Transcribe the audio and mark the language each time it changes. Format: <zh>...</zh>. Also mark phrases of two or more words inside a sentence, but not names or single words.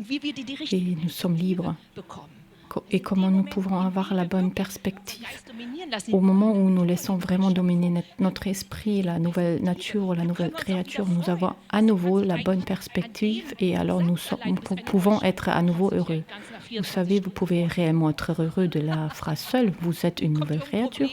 <de>Und wie wir die</de> <fr>Et</fr> <de>richtigen</de> <fr>nous sommes libres.</fr> <de>bekommen.</de> <fr>Et comment nous pouvons avoir la bonne perspective</fr> <de>Geist dominieren lassen.</de> <fr>au moment où nous laissons vraiment dominer notre esprit, la nouvelle nature, la nouvelle créature, nous avons à nouveau la bonne perspective et alors nous pouvons être à nouveau heureux. Vous savez, vous pouvez réellement être heureux de la phrase seule, vous êtes une nouvelle créature.</fr>